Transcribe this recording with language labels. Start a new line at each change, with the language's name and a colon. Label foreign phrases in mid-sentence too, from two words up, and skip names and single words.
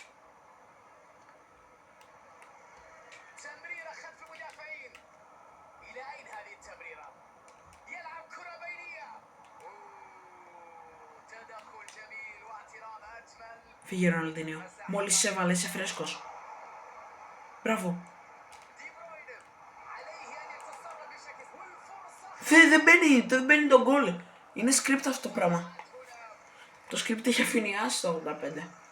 Arabic: تمريرة خلف المدافعين. إلى أين هذه التمريرة؟ يلعب كرة بينية. تدخل جميل واعتراض أجمل.
Greek: Φύγε Ροναλντίνιο. Μόλις σε έβαλε, είσαι φρέσκος. Μπράβο. Δεν μπαίνει το γκολ. Είναι script αυτό το πράγμα. Το script έχει αφήνει άστο 85.